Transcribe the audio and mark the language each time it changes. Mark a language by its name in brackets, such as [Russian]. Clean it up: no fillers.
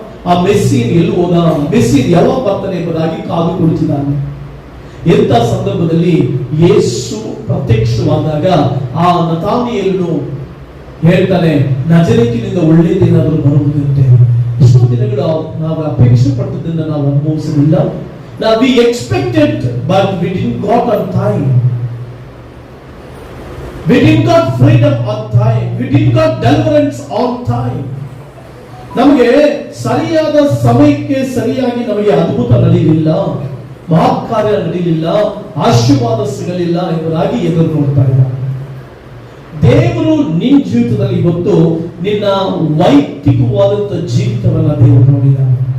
[Kannada] ಆ ಮೆಸ್ಸಿಯನ್ ಎಲ್ಲಿ ಹೋದ, ಮೆಸ್ಸಿಯನ್ ಯಾವಾಗ ಬರ್ತಾನೆ ಎಂಬುದಾಗಿ ಕಾದು ಕುಳಿತಿದ್ದಾನೆ. ಎಂತ ಸಂದರ್ಭದಲ್ಲಿ ಯೇಸು ಪ್ರತ್ಯಕ್ಷವಾದಾಗ ಆ ನತಾನಿಯೇಲನು ಹೇಳ್ತಾನೆ, ನಜರೇತಿನಿಂದ ಒಳ್ಳೆಯದೇನಾದರೂ ಬರುವುದಂತೆ. ಎಷ್ಟೋ ದಿನಗಳು ನಾವು ಅಪೇಕ್ಷೆ ಪಟ್ಟದನ್ನ ನಾವು ಅನುಭವಿಸಲಿಲ್ಲ. [English] We expected but we didn't got on time. We didn't got freedom on time. We didn't got deliverance on time. [Kannada] ನಮಗೆ ಸರಿಯಾದ ಸಮಯಕ್ಕೆ ಸರಿಯಾಗಿ ನಮಗೆ ಅದ್ಭುತ ನಡೆಯಲಿಲ್ಲ, ಮಹತ್ಕಾರ್ಯ ನಡೆಯಲಿಲ್ಲ, ಆಶೀರ್ವಾದ ಸಿಗಲಿಲ್ಲ ಎಂಬುದಾಗಿ ಎದುರು ನೋಡ್ತಾ ಇದ್ದಾರೆ. ದೇವರು ನಿನ್ನ ಜೀವಿತದಲ್ಲಿ ಇವತ್ತು ನಿನ್ನ ವೈಯಕ್ತಿಕವಾದಂತ ಜೀವಿತವನ್ನ ದೇವರು ನೋಡಿದ್ದಾನೆ.